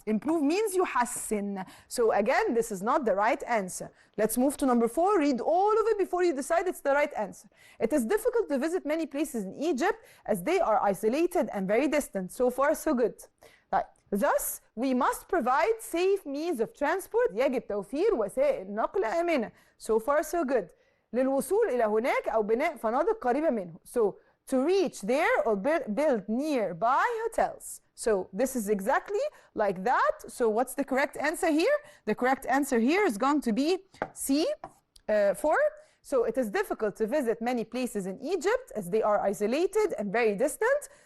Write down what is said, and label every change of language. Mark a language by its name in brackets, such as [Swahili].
[English] Improve means يحسن. So again, this is not the right answer. Let's move to number 4. Read all of it before you decide it's the right answer. It is difficult to visit many places in Egypt as they are isolated and very distant. So far so good. Right. Thus, we must provide safe means of transport. [Arabic] يجب توفير وسائل نقل آمنة. [English] So far so good. [Arabic] للوصول إلى هناك أو بناء فنادق قريبة منه. [English] So to reach there or build nearby hotels. So this is exactly like that. So what's the correct answer here? The correct answer here is going to be C, 4. So it is difficult to visit many places in Egypt as they are isolated and very distant.